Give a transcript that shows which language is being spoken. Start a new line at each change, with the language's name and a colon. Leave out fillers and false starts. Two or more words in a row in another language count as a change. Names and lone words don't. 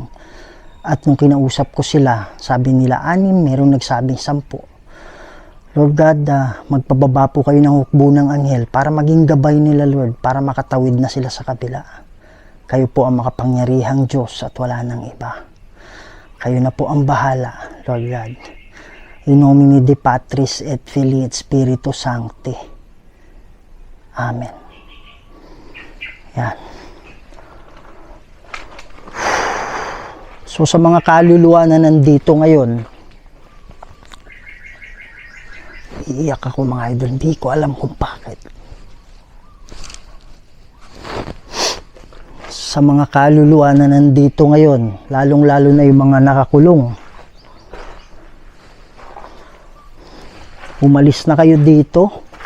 Filipino: At nung kinausap ko sila, sabi nila 6, merong nagsabing 10.
English: Lord God,
Filipino: magpababa po kayo ng hukbo ng anghel para maging gabay nila, Lord, para makatawid na sila sa kabila. Kayo po ang makapangyarihang Diyos at wala nang iba. Kayo na po ang bahala,
English: Lord God.
Latin: In nomine Dei Patris et Filii et Spiritus Sancti.
Filipino: Amen. Yan. So sa mga kaluluwa na nandito ngayon, iiyak ako mga idol. Hindi ko alam kung bakit. Sa mga kaluluwa na nandito ngayon, lalong-lalo na yung mga nakakulong, umalis na kayo dito.